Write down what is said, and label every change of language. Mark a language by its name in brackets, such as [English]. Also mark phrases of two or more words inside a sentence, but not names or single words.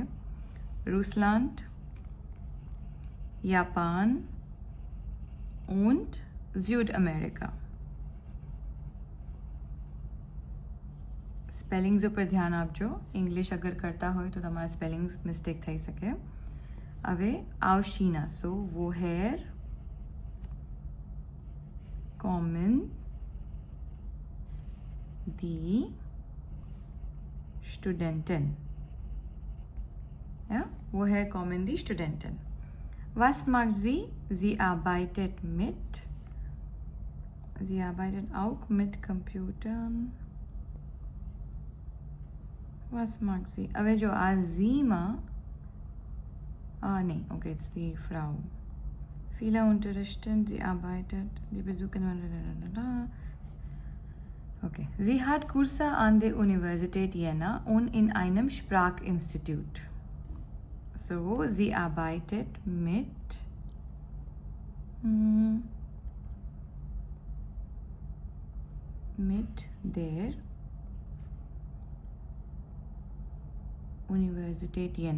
[German] Russland, Japan und Südamerika. [Gujarati] સ્પેલિંગ્સ ઉપર ધ્યાન આપજો. ઇંગ્લિશ અગર કરતા હોય તો તમારા સ્પેલિંગ્સ મિસ્ટેક થઈ શકે. હવે આવશીના, [German] સો woher kommen die Studenten? Ja, woher kommen die Studenten? Was macht sie? Sie arbeitet auch mit Computern. Was mag sie? [Gujarati] હવે જો આ ઝીમાં નહીં, ઓકે, ઇટ્સ [German] die Frau. Viele unterrichten, sie arbeitet, sie besuchen. Okay. Sie hat Kurse an der Universität Jena und in einem Sprachinstitut. So, sie arbeitet mit der Universität Jena.